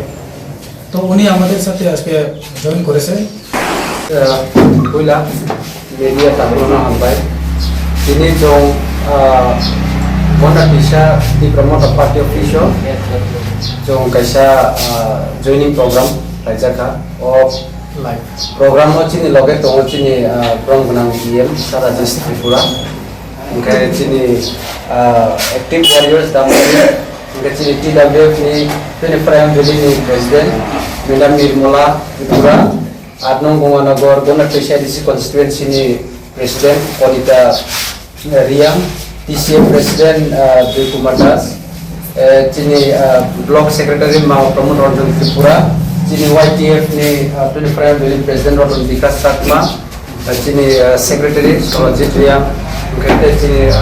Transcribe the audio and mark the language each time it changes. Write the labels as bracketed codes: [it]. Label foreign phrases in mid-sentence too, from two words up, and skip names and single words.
[bn] তো উনি আমাদের সাথে আজকে জয়েন করেছেন। [trp] পয়লা মেডিয়া তাবলনা হামবাই তিনি জং বন্ডা পিসা তীব্রামথা পার্টি অফিসও জং কাইসা [en] joining program [trp] রাইজাকা ও লাইভ program chini loge to chini prong banang DM sara Rajesh Tripura ingka chini [en] active warriors [trp] damari ingka chini TWF ni 25 Valley ni president Madam Nirmala Tripura Adnong Gonganagor Gona TCDC constituency ni president Kolita Riam TCM president Joy Kumar Das chini [en] block secretary [trp] Mao Pramod Ranjan Tripura chini YTF ni 25 Valley President Roton Vikas Satma chini Secretary Sorajit Riam ngete chini